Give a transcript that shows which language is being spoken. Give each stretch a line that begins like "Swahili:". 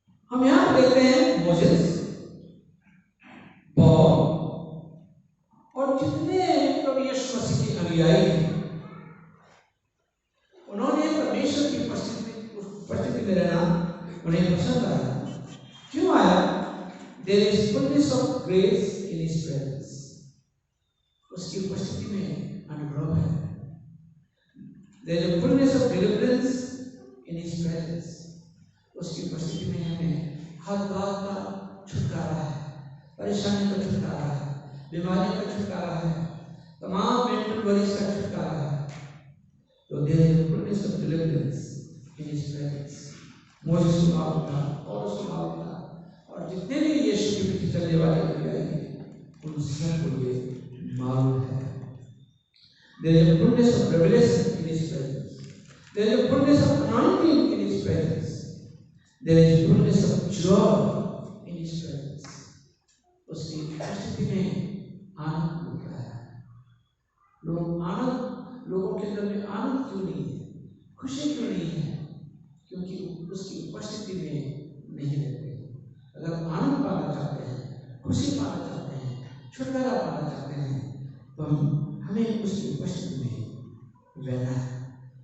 Hindi: हम यहाँ देखते हैं मोसेस, पौल और जितने प्रभु यीशु मसीह के अनुयायी हैं, उन्होंने परमेश्वर की उपस्थिति में रहना उन्हें पसंद आया। क्यों आया?
English: There is fullness of grace in His presence.
Hindi: उसकी उपस्थिति में अनुग्रह है।
English: There is a fullness of deliverance in His presence.
Hindi: उसकी उपस्थिति में हमें हर बात का छुटकारा है, परेशानी का छुटकारा है, बीमारी का छुटकारा है, तमाम मेंटल वरीज का छुटकारा है।
English: तो there is a fullness of deliverance in His presence.
Hindi: Moses को मालूम था और उसको मालूम था और जितने भी यीशु के पीछे चलने वाले अनुयायी हैं उन सबको ये मालूम है।
English: There is a fullness of revelation in His presence. There is a fullness of anointing in His presence. There is fullness of joy in His His presence,
Hindi: उसकी उपस्थिति में आनंद मिलता है। लोगों के अंदर में आनंद क्यों नहीं है, खुशी क्यों नहीं है? क्योंकि उसकी उपस्थिति में नहीं रहते। अगर आनंद पाना चाहते हैं, खुशी पाना चाहते हैं, छुटकारा पाना चाहते हैं, तो हमें उसकी उपस्थिति में रहना है।